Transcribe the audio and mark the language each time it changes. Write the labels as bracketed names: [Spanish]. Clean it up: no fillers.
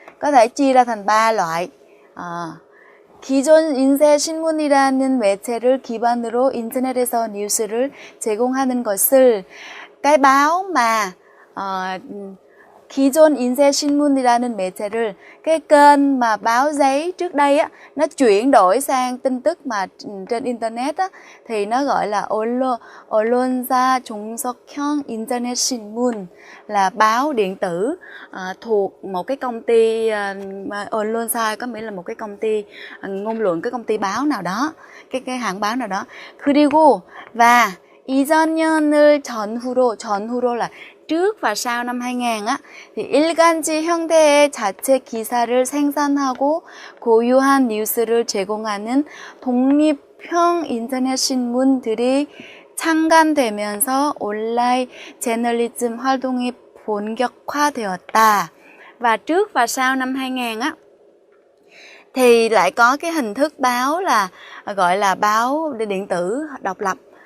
[Vietnamese] Có thể chia ra thành 3 loại. [Korean] 기존 인쇄 신문이라는 매체를 기반으로 인터넷에서 뉴스를 제공하는 것을, [Vietnamese] cái báo mà [Korean] 기존 인쇄 신문이라는 매체를, [Vietnamese] cái kênh mà báo giấy trước đây á, nó chuyển đổi sang tin tức mà trên internet á, thì nó gọi là [Korean] 언론사 종속형 인터넷 신문, [Vietnamese] là báo điện tử thuộc một cái công ty 언론사 có nghĩa là một cái công ty ngôn luận, cái công ty báo nào đó, cái hãng báo nào đó. [Korean] 그리고 và 이전년을 전후로 [Vietnamese] là trước và sau năm 2000 á, thì [Korean] 일간지 형태의 자체 기사를 생산하고 고유한 뉴스를 제공하는 독립형 인터넷 신문들이 창간되면서 온라인 저널리즘 활동이 본격화되었다. [Vietnamese] Và trước và sau năm 2000 á thì lại có cái hình thức báo là gọi là báo điện tử độc lập.